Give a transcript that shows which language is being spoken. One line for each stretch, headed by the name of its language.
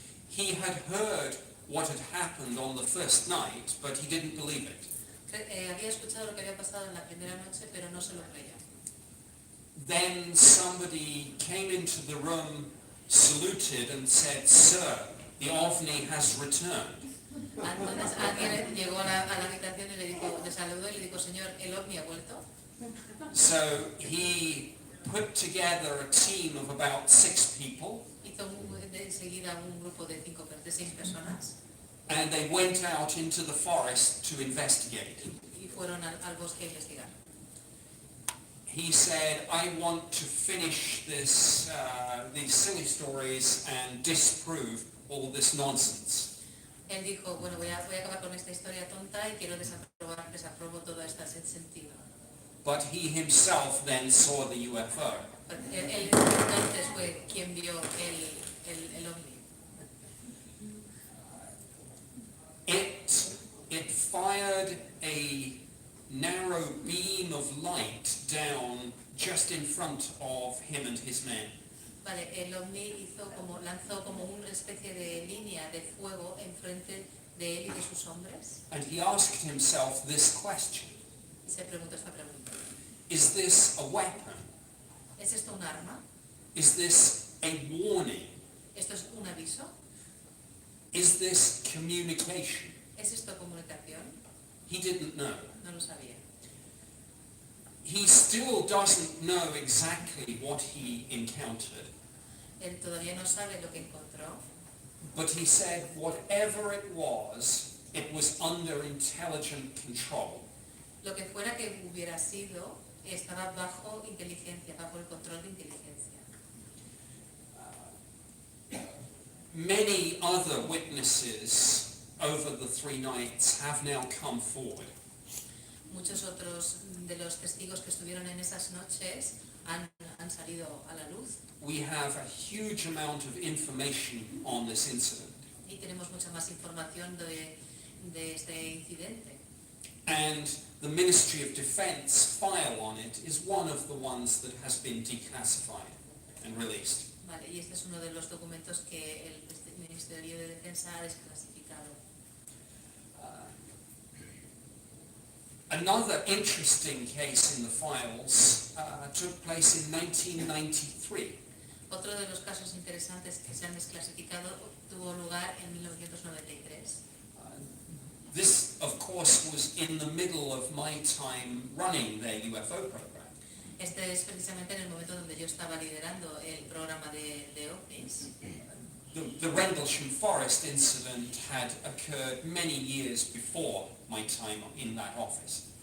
English: He had heard what had happened on the first night, but he didn't believe it.
Spanish: Había escuchado lo que había pasado en la primera noche, pero no se lo creyó.
English: Then somebody came into the room, saluted and said, "Sir, the OVNI has returned."
Spanish: Entonces alguien llegó a la habitación y le saludó y le dijo, "Señor, el ovni ha vuelto."
English: So he put together a team of about 6 people.
Spanish: Hizo enseguida un grupo de 6 personas.
English: And they went out into the forest to investigate.
Spanish: Y fueron al bosque a investigar.
English: He said, "I want to finish this, these silly stories and disprove all this nonsense."
Spanish: Él dijo, bueno, voy a acabar con esta historia tonta y quiero desapruebo todo esto sin sentido.
English: But he himself then saw the UFO.
Spanish: Él entonces fue quien vio el ovni.
English: It fired a narrow beam of light down just in front of him and his men.
Spanish: Vale, el ovni lanzó como una especie de línea de fuego enfrente de él y de sus hombres.
English: And he asked himself this question.
Spanish: se preguntó esta pregunta.
English: Is this a weapon?
Spanish: ¿Es esto un arma?
English: Is this a warning?
Spanish: ¿Esto es un aviso?
English: Is this communication?
Spanish: ¿Es esto comunicación?
English: He didn't know.
Spanish: No lo sabía.
English: He still doesn't know exactly what he encountered,
Spanish: Él todavía no sabe lo que encontró,
English: but he said whatever it was under intelligent control.
Spanish: lo que fuera que hubiera sido, estaba bajo inteligencia, bajo el control de inteligencia.
English: Many other witnesses over the 3 nights have now come forward.
Spanish: Muchos otros de los testigos que estuvieron en esas noches han salido a la luz
English: We have a huge amount of information on this incident.
Spanish: y tenemos mucha más información de este incidente.
English: And the Ministry of Defence file on it is one of the ones that has been declassified and released.
Spanish: Vale, y este es uno de los documentos que el Ministerio de Defensa ha desclasificado.
English: Another interesting case in the files took place in 1993.
Spanish: Otro de los casos interesantes que se han desclasificado tuvo lugar en 1993.
English: This, of course, was in the middle of my time running their UFO program.
Spanish: Este es precisamente en el momento donde yo estaba liderando el programa de OVNIs.
English: The Rendlesham Forest incident had occurred many years before my time in that office.